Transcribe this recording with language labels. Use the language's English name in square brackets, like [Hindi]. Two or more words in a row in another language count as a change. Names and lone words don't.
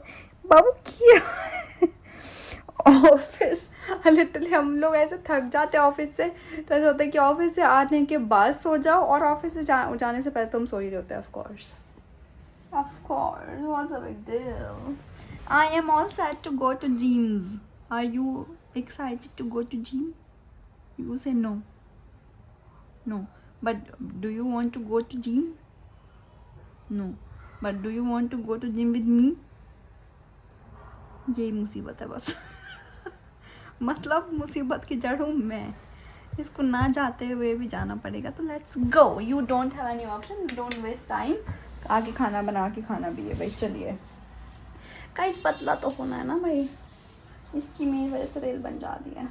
[Hindi] बाबू क्या ऑफिस लिटरली हम लोग ऐसे थक जाते हैं ऑफिस से, तो ऐसा होता है कि ऑफिस से आने के बाद सो जाओ और ऑफिस से जाने से पहले तुम सो ही रहे होते हैं। [English] of course what's a big deal. I am all set to go to gyms. Are you excited to go to gym? You say no. No. But do you want to go to gym? No. But do you want to go to gym with me? [Hindi] यही मुसीबत है बस मतलब मुसीबत की जड़ हूँ मैं, इसको ना जाते हुए भी जाना पड़ेगा। [English] तो let's go, you don't have any option, don't waste time. [Hindi] आके खाना बना के खाना भी है भाई। चलिए गाइस, पतला तो होना है ना भाई, इसकी मेरी वजह से रेल बन जा रही है।